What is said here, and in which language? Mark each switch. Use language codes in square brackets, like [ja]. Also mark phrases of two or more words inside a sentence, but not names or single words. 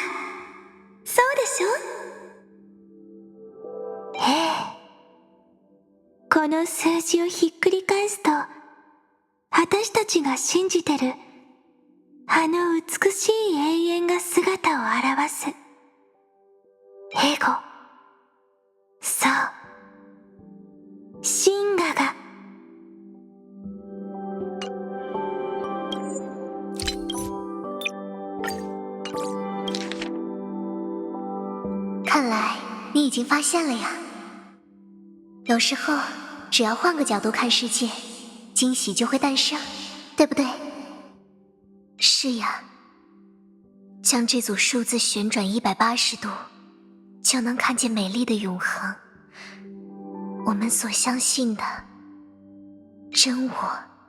[ja] そうでしょ？ええ。この数字をひっくり返すと、私たちが信じてるあの美しい永遠が姿を現す。エゴ。そう。真我が。 [zh] 看来你已经发现了呀。有时候，只要换个角度看世界，惊喜就会诞生，对不对？是呀，将这组数字旋转180度，就能看见美丽的永恒。我们所相信的真我。